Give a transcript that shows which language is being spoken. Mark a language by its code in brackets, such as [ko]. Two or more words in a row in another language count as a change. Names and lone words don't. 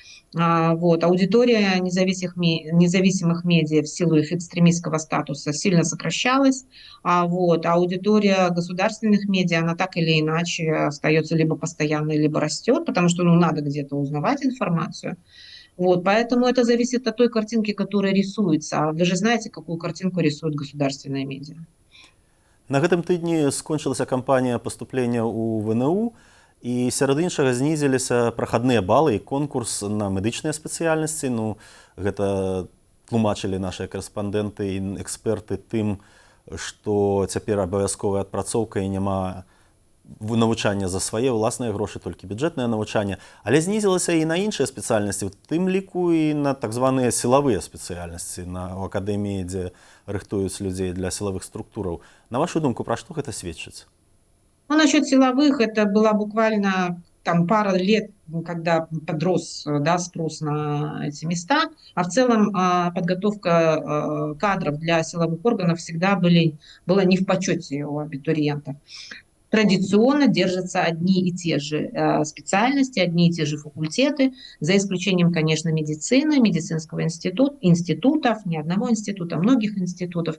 [ru] Аудитория независимых медиа в силу их экстремистского статуса сильно сокращалась, аудитория государственных медиа, она так или иначе остается либо постоянной, либо растет, потому что надо где-то узнавать информацию. Поэтому это зависит от той картинки, которая рисуется. А вы же знаете, какую картинку рисуют государственные медиа. [be] На гэтым тыдні скончылася кампанія паступлення ў ВНУ, і сярод іншага знізіліся прахадныя балы і конкурс на медычныя спецыяльнасці. Гэта тлумачылі нашыя карэспандэнты і эксперты тым, што цяпер абавязковая адпрацоўка і няма навучання за свае ўласныя грошы, толькі бюджэтнае навучанне, але знізілася і на іншыя спецыяльнасці, у тым ліку і на так званыя сілавыя спецыяльнасці у акадэміі, дзе рыхтуюць людзей для сілавых структураў. На вашу думку, пра што гэта сведчыць? [ru] Насчет силовых, это была буквально пара лет, когда подрос спрос на эти места, а в целом подготовка кадров для силовых органов всегда была не в почете у абитуриентов. Традиционно держатся одни и те же специальности, одни и те же факультеты, за исключением, конечно, медицины, медицинского институтов, не одного института, многих институтов.